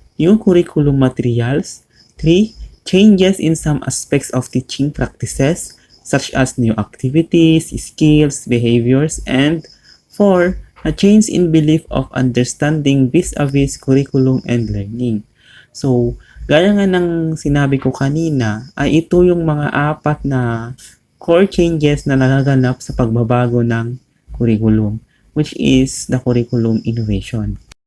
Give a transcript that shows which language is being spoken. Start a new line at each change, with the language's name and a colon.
English: New curriculum materials. 3. Changes in some aspects of teaching practices such as new activities, skills, behaviors, and 4. A change in belief of understanding vis-a-vis curriculum and learning.
Filipino: So, gaya nga ng sinabi ko kanina, ay ito yung mga 4 na core changes na nagaganap sa pagbabago ng
English: curriculum, which is the curriculum innovation.